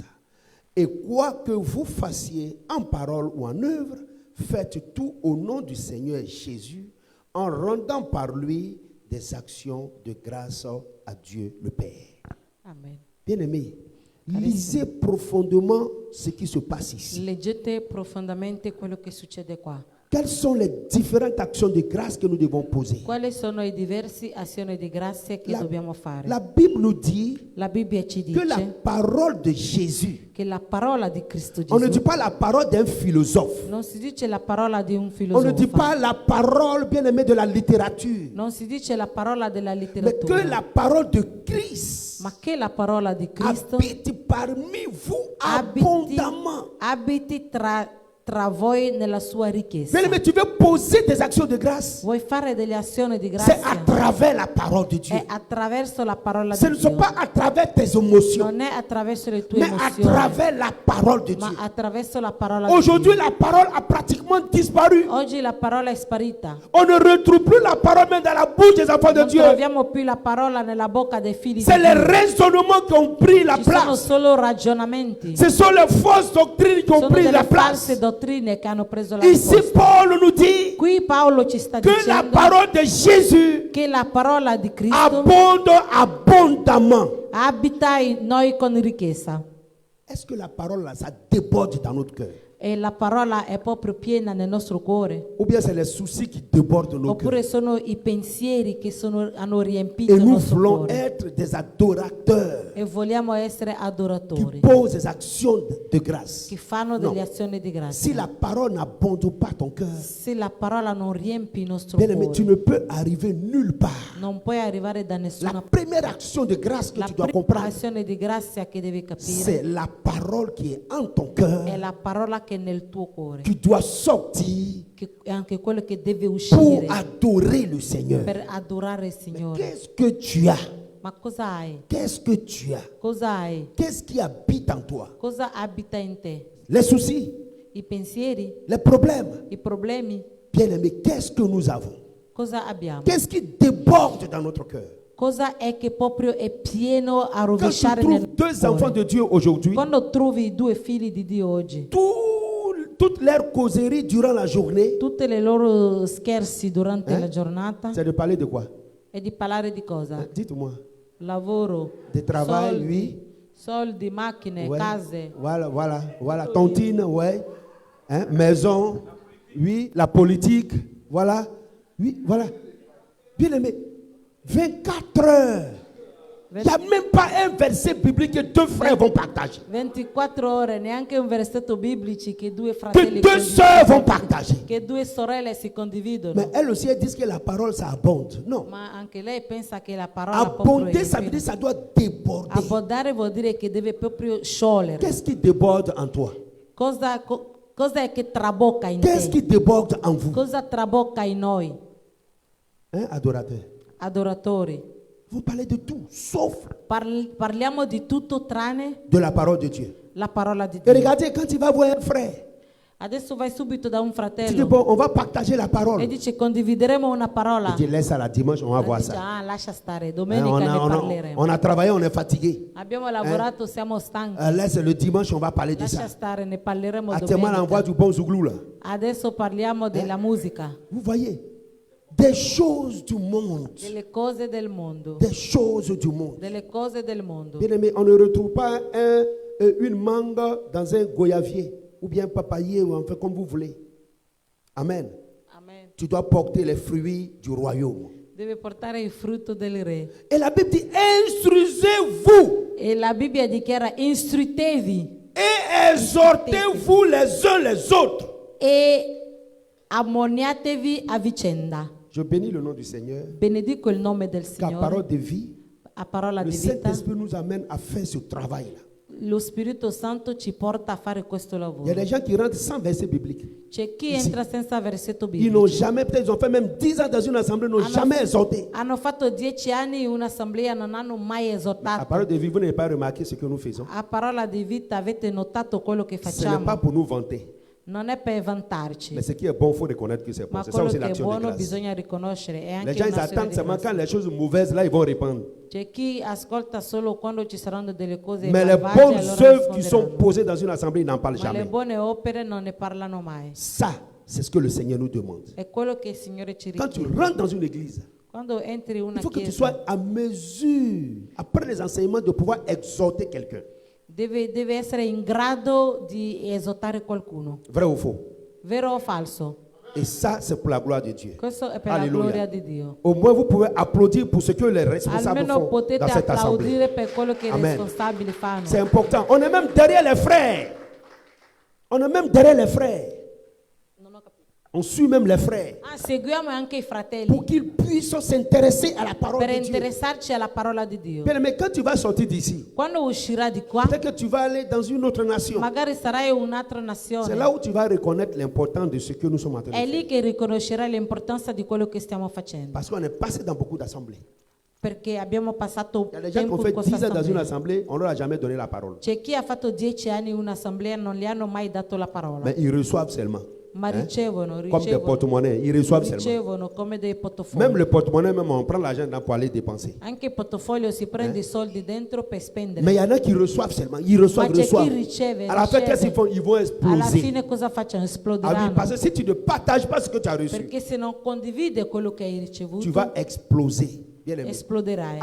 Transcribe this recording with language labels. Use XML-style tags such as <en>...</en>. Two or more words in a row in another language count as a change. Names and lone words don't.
<fr>Et quoi que vous fassiez en parole ou en œuvre, faites tout au nom du Seigneur Jésus, en rendant par lui des actions de grâce à Dieu le Père. Amen. Bien-aimés, lisez profondément ce qui se passe ici.</fr> <it>Leggete profondamente quello che succede qua.</it> <fr>Quelles sont les différentes actions de grâce que nous devons poser?</fr> <it>Quali sono i diversi azioni di grazia che dobbiamo fare?</it> <fr>La Bible nous dit</fr> <it>La Bibbia ci</it> <fr>que la</fr> <it>dice</it> <fr>parole de Jésus,</fr> <it>che la parola di Cristo</it> <fr>on ne dit</fr> <it>Gesù</it> <fr>pas la parole d'un philosophe,</fr> <it>non si dice la parola di un</it> <fr>on ne dit</fr> <it>filosofo,</it> <fr>pas la parole, bien-aimé, de la littérature,</fr> <it>non si dice la parola della</it> <fr>mais que</fr> <it>letteratura,</it> <fr>la parole de Christ</fr> <it>ma che la parola di Cristo</it> <fr>habite parmi vous</fr> <it>abiti,</it> <fr>abondamment.</fr> <it>abiti tra voi nella sua ricchezza.</it> <fr>Bien-aimé, tu veux poser des actions de grâce,</fr> <it>Vuoi fare delle azioni di</it> <fr>c'est à</fr> <it>grazia?</it> <fr>travers la parole de Dieu.</fr> <it>È attraverso la parola</it> <fr>Ce</fr> <it>di</it> <fr>ne sont</fr> <it>Dio.</it> <fr>pas à travers tes émotions,</fr> <it>Non è attraverso le tue</it> <fr>mais à</fr> <it>emozioni,</it> <fr>travers la parole de</fr> <it>ma</it> <fr>Dieu.</fr> <it>attraverso la parola di</it> <fr>Aujourd'hui,</fr> <it>Dio.</it> <fr>la parole a pratiquement disparu.</fr> <it>Oggi la parola è sparita.</it> <fr>On ne retrouve plus la parole même dans la bouche des enfants de</fr> <it>Non</it> <fr>Dieu.</fr> <it>troviamo più la parola nella bocca dei figli di</it> <fr>C'est les</fr> <it>Dio.</it> <fr>raisonnements qui ont pris la</fr> <it>Ci sono</it> <fr>place.</fr> <it>solo ragionamenti.</it> <fr>Ce sont les fausses doctrines qui ont</fr> <it>Sono</it> <fr>pris</fr> <it>delle</it> <fr>la</fr> <it>false</it> <fr>place.</fr> <it>dottrine che hanno preso la</it> <fr>Ici,</fr> <it>posta.</it> <fr>Paul nous dit</fr> <it>Qui Paolo ci sta</it> <fr>que la</fr> <it>dicendo</it> <fr>parole de Jésus</fr> <it>che la parola di Cristo</it> <fr>abonde abondamment.</fr> <it>abita in noi con ricchezza.</it> <fr>Est-ce que la parole, là, ça déborde dans notre cœur?</fr> <it>E la parola è proprio piena nel nostro cuore.</it> <fr>Ou bien c'est les soucis qui débordent nos</fr> <it>Oppure</it> <fr>cœurs?</fr> <it>sono i pensieri che hanno riempito</it> <fr>Et</fr> <it>il</it> <fr>nous</fr> <it>nostro</it> <fr>voulons</fr> <it>cuore.</it> <fr>être des adorateurs</fr> <it>E vogliamo essere</it> <fr>qui</fr> <it>adoratori,</it> <fr>posent des actions de grâce.</fr> <it>che fanno No. delle azioni di</it> <fr>Si</fr> <it>grazia.</it> <fr>la parole n'abonde pas ton cœur,</fr> <it>Se la parola non riempie il nostro</it> <fr>bien-aimé, tu</fr> <it>cuore,</it> <fr>ne peux arriver nulle part.</fr> <it>non puoi arrivare da</it> <fr>La</fr> <it>nessuna</it> <fr>première action de grâce que</fr> <it>La</it> <fr>tu dois</fr> <it>prima</it> <fr>comprendre,</fr> <it>azione di grazia che devi</it> <fr>c'est</fr> <it>capire</it> <fr>la parole qui est en ton cœur.</fr> <it>è la parola che è nel tuo cuore,</it> <fr>Tu dois sortir</fr> <it>che è anche quello che deve</it> <fr>pour</fr> <it>uscire</it> <fr>adorer le Seigneur.</fr> <it>per adorare il Signore.</it> <fr>Qu'est-ce que tu as?</fr> <it>Ma cosa hai?</it> <fr>Qu'est-ce que tu as?</fr> <it>Cosa hai?</it> <fr>Qu'est-ce qui habite en toi?</fr> <it>Cosa abita in te?</it> <fr>Les soucis,</fr> <it>I pensieri,</it> <fr>les problèmes.</fr> <it>i problemi?</it> <fr>Bien-aimé, qu'est-ce que nous avons?</fr> <it>Cosa abbiamo?</it> <fr>Qu'est-ce qui déborde dans notre cœur?</fr> <it>Cosa è che proprio è pieno a</it> <fr>Quand tu</fr> <it>rovesciare nel</it> <fr>trouves deux</fr> <it>cuore?</it> <fr>enfants de Dieu aujourd'hui,</fr> <it>Quando trovi i due figli di Dio oggi,</it> <fr>toute leur causerie durant la journée,</fr> <it>tutte le loro scherzi durante</it> <fr>Eh?</fr> <it>la giornata</it> <fr>c'est de parler de quoi?</fr> <it>è di parlare di cosa?</it> <fr>Dites-moi.</fr> <it>Lavoro,</it> <fr>De travail,</fr> <it>soldi,</it> <fr>oui.</fr> <it>soldi, macchine,</it> <fr>Ouais.</fr> <it>case,</it> <fr>Voilà. Tontine, ouais. Hein, maison, oui. La politique, voilà. Oui, voilà. Bien aimé, 24 heures Il n'y a même pas un verset biblique que deux frères vont partager.</fr> <it>24 ore, neanche un versetto biblici che due</it> <fr>Que</fr> <it>fratelli</it> <fr>deux sœurs vont partager.</fr> <it>che due sorelle si condividono.</it> <fr>Mais elles aussi, elles disent que la parole, ça abonde. Non.</fr> <it>Ma anche lei pensa che la parola può</it> <fr>Abonder, ça veut dire que ça doit déborder.</fr> <it>abbondare vuol dire che deve proprio sciogliere.</it> <fr>Qu'est-ce qui déborde en toi?</fr> <it>Cosa è che trabocca in</it> <fr>Qu'est-ce</fr> <it>te?</it> <fr>qui déborde en vous?</fr> <it>Cosa trabocca in noi,</it> <fr>Hein, adorateur?</fr> <it>adoratori?</it> <fr>Vous parlez de tout, sauf</fr> <it>Parliamo di tutto tranne</it> <fr>de la parole de Dieu.</fr> <it>la parola di</it> <fr>Et</fr> <it>Dio.</it> <fr>regardez, quand tu vas voir un frère,</fr> <it>Adesso vai subito da un</it> <fr>tu dis,</fr> <it>fratello</it> <fr>bon, on va partager la parole.</fr> <it>e dice condivideremo una parola.</it> <fr>Il dit, laisse à la dimanche, on va voir</fr> <it>Dice,</it> <fr>ça.</fr> <it>lascia stare,</it> <fr>Hein,</fr> <it>domenica</it> <fr>on,</fr> <it>ne</it> <fr>a,</fr> <it>parleremo.</it> <fr>on a travaillé, on est fatigué.</fr> <it>Abbiamo lavorato, siamo stanchi.</it> <fr>Laisse le dimanche, on va parler de</fr> <it>Lascia</it> <fr>ça.</fr> <it>stare, ne parleremo</it> <fr>Actuellement, on envoie</fr> <it>domenica.</it> <fr>du bon zouglou là.</fr> <it>Adesso parliamo della musica,</it> <fr>Vous voyez, des choses du monde.</fr> <it>delle cose del mondo,</it> <fr>Des choses du monde.</fr> <it>delle cose del mondo.</it> <fr>Bien aimé, on ne retrouve pas une mangue dans un goyavier ou bien un papayer ou enfin comme vous voulez. Amen. Amen. Tu dois porter les fruits du royaume.</fr> <it>Deve portare il frutto del re.</it> <fr>Et la Bible dit, instruisez-vous</fr> <it>E la Bibbia dichiara istruitevi</it> <fr>et exhortez-vous les uns les autres.</fr> <it>e ammoniatevi a vicenda.</it> <fr>Je bénis le nom du Seigneur.</fr> <it>Benedico il nome del</it> <fr>Car</fr> <it>Signore.</it> <fr>parole de vie,</fr> <it>A parola</it> <fr>le</fr> <it>di vita,</it> <fr>Saint-Esprit nous amène à faire ce travail-là.</fr> <it>lo Spirito Santo ci porta a fare questo</it> <fr>Il y a</fr> <it>lavoro.</it> <fr>des gens qui rentrent sans verset biblique.</fr> <it>C'è chi entra senza versetto</it> <fr>Ils n'ont</fr> <it>biblico.</it> <fr>jamais, peut-être ils ont fait même 10 ans dans une assemblée, n'ont jamais exhorté.</fr> <it>Hanno fatto 10 anni in un'assemblea, non hanno mai</it> <fr>À</fr> <it>esortato.</it> <fr>parole de vie, vous n'avez pas remarqué ce que nous faisons.</fr> <it>A parola di vita avete notato quello che</it> <fr>Ce n'est</fr> <it>facciamo?</it> <fr>pas pour nous vanter.</fr> <it>Non è per vantarci,</it> <fr>Mais ce qui est bon, il faut reconnaître que c'est bon.</fr> <it>ma</it> <fr>C'est ça</fr> <it>quello</it> <fr>aussi</fr> <it>che è</it> <fr>l'action de</fr> <it>buono</it> <fr>grâce.</fr> <it>bisogna riconoscere. È</it> <fr>Les</fr> <it>anche</it> <fr>gens, ils</fr> <it>un'azione</it> <fr>attendent</fr> <it>di</it> <fr>seulement</fr> <it>grazia.</it> <fr>quand les choses mauvaises, là, ils vont répandre.</fr> <it>C'è chi ascolta solo quando ci saranno delle cose</it> <fr>Mais les</fr> <it>malvagie,</it> <fr>bonnes</fr> <it>allora</it> <fr>œuvres qui sont</fr> <it>risponderanno.</it> <fr>posées dans une assemblée, ils n'en parlent</fr> <it>Ma le</it> <fr>jamais.</fr> <it>buone opere non ne parlano mai.</it> <fr>Ça, c'est ce que le Seigneur nous demande.</fr> <it>È quello che il Signore ci</it> <fr>Quand tu</fr> <it>richiede.</it> <fr>rentres dans une église,</fr> <it>Quando entri in</it> <fr>il</fr> <it>una</it> <fr>faut que tu</fr> <it>chiesa,</it> <fr>sois à mesure, après les enseignements, de pouvoir exhorter quelqu'un.</fr> <it>deve essere in grado di esortare qualcuno.</it> <fr>Vrai ou faux?</fr> <it>Vero o falso?</it> <fr>Et ça, c'est pour la gloire de Dieu.</fr> <it>Questo è per la</it> <fr>Alléluia.</fr> <it>gloria di Dio.</it> <fr>Au moins, vous pouvez applaudir pour ce que les responsables</fr> <it>Almeno</it> <fr>font</fr> <it>potete</it> <fr>dans cette assemblée.</fr> <it>applaudire per quello che i</it> <fr>Amen.</fr> <it>responsabili fanno.</it> <fr>C'est important. On est même derrière les frères. On est même derrière les frères. On suit même les frères</fr> <it>Seguiamo anche i fratelli</it> <fr>pour qu'ils puissent s'intéresser à la parole</fr> <it>per</it> <fr>de Dieu.</fr> <it>interessarci alla parola di Dio.</it> <fr>Bien, mais quand tu vas sortir d'ici,</fr> <it>Quando uscirà di qua,</it> <fr>peut-être que tu vas aller dans une autre nation.</fr> <it>magari sarai in un'altra</it> <fr>C'est</fr> <it>nazione.</it> <fr>là où tu vas reconnaître l'importance de ce que nous sommes en train de</fr> <it>È</it> <fr>faire.</fr> <it>lì che riconoscerai l'importanza di quello che stiamo facendo.</it> <fr>Parce qu'on est passé dans beaucoup d'assemblées.</fr> <it>Perché abbiamo passato</it> <fr>Il y a des gens qui</fr> <it>tempo</it> <fr>ont</fr> <it>in</it> <fr>fait</fr> <it>questa</it> <fr>10 ans dans une</fr> <it>assemblea.</it> <fr>assemblée, on ne leur a jamais donné la parole.</fr> <it>C'è chi ha fatto 10 anni in un'assemblea e non gli hanno mai dato la parola.</it> <fr>Mais ils reçoivent seulement.</fr> <it>Ma ricevono,</it> <fr>Comme des porte-monnaies, ils reçoivent seulement.</fr> <it>ricevono come dei portafogli.</it> <fr>Même le porte-monnaie, même on prend l'argent dedans pour aller dépenser.</fr> <it>Anche il portafoglio si prende i soldi dentro per spendere.</it> <fr>Mais il y en a qui reçoivent seulement. Ils reçoivent,</fr> <it>Ma c'è</it> <fr>reçoivent.</fr> <it>chi riceve,</it> <fr>À la fin,</fr> <it>riceve.</it> <fr>qu'est-ce qu'ils font? Ils vont</fr> <it>Alla</it> <fr>exploser.</fr> <it>fine cosa facciano?</it> <fr>Ah oui,</fr> <it>Esploderanno.</it> <fr>parce que si tu ne partages pas ce que tu as reçu,</fr> <it>Perché se non condivide quello che hai ricevuto,</it> <fr>tu vas exploser. Bien aimé.</fr> <it>esploderai.</it>